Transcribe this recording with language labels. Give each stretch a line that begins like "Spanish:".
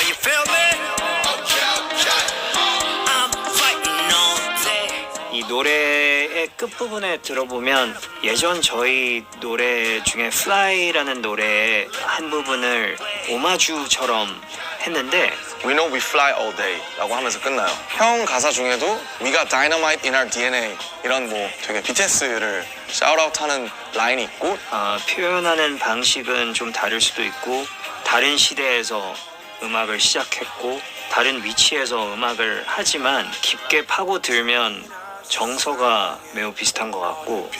English: You feel me? I'm fighting all day.
Korean: 이 노래의 끝부분에 들어보면 예전 저희 노래 중에 Fly라는 노래의 한 부분을 오마주처럼 했는데
English: We know we fly all day
Korean: 라고 하면서 끝나요. 형 가사 중에도
English: We got dynamite in our DNA
Korean: 이런 뭐 되게 BTS를 샤웃아웃하는 라인이 있고 표현하는 방식은 좀 다를 수도 있고 다른 시대에서 음악을 시작했고 다른 위치에서 음악을 하지만 깊게 파고들면 정서가 매우 비슷한 것 같고